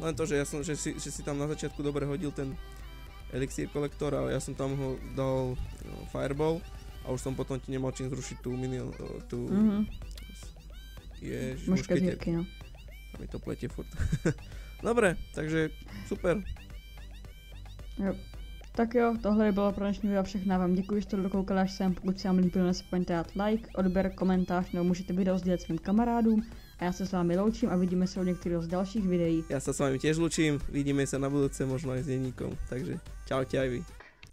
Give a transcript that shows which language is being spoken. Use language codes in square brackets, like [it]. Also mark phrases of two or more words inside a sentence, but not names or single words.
[sk] len to, že si tam na začiatku dobre hodil ten elixír kolektor, ale ja som tam ho dal fireball a už som potom ti nemal čím zrušiť tú minion, tú mušketierky, no. A mi to pletie furt. Dobre, takže super. Jo. [cs] Tak jo, tohle bylo pro dnešní video všechno. Já vám děkuji, že jste dokoukali až sem. Pokud se vám líbilo, nezapomeňte dát like, odběr, komentář, nebo můžete video sdílet svým kamarádům. A já se s vámi loučím a vidíme se u některých z dalších videí. [sk] Ja sa s vami tiež lučím, vidíme sa na budúce, možno aj s denníkom. Takže čaute aj vy.